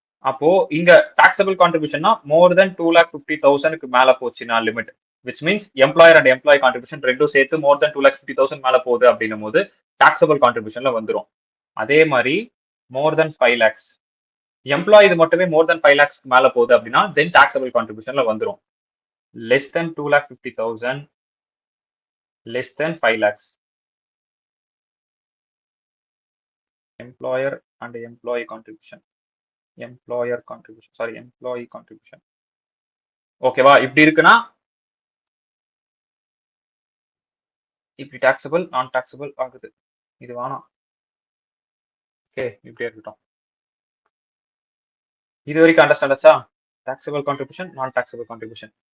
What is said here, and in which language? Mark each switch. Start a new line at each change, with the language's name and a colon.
Tamil: அப்போ இங்க டாக்ஸபிள் கான்ட்ரிபியூஷன்னா மோர் தென் 2,50,000க்கு மேல போச்சுன்னா limit, which means employer and employee contribution ரெண்டும் சேர்த்து மோர் தென் 2,50,000 மேல போகுது அப்படின்னும் போது டாக்ஸபிள் கான்ட்ரிபியூஷன்ல வந்துடும். அதே மாதிரி மோர் தென் 5 lakhs எம்ப்ளாயி இது மட்டுமே மோர் தென் 5 lakhs மேல போகுது அப்படின்னா தென் டாக்ஸபிள் கான்ட்ரிபியூஷன்ல வந்துடும்.
English: Less than 2,50,000 less than 5 lakhs employer and employee contribution, employee contribution.
Tamil: ஓகேவா? இப்படி இருக்குன்னா இப்படி டாக்ஸபிள் நான் டாக்ஸபிள் ஆகுது. இது வேணாம். ஓகே, இப்படியே இருக்கட்டும். இது வரைக்கும் அண்டர்ஸ்டாண்ட் ஆச்சா? டாக்ஸபிள் கான்ட்ரிபியூஷன், நான் டாக்ஸபிள் கான்ட்ரிபியூஷன்.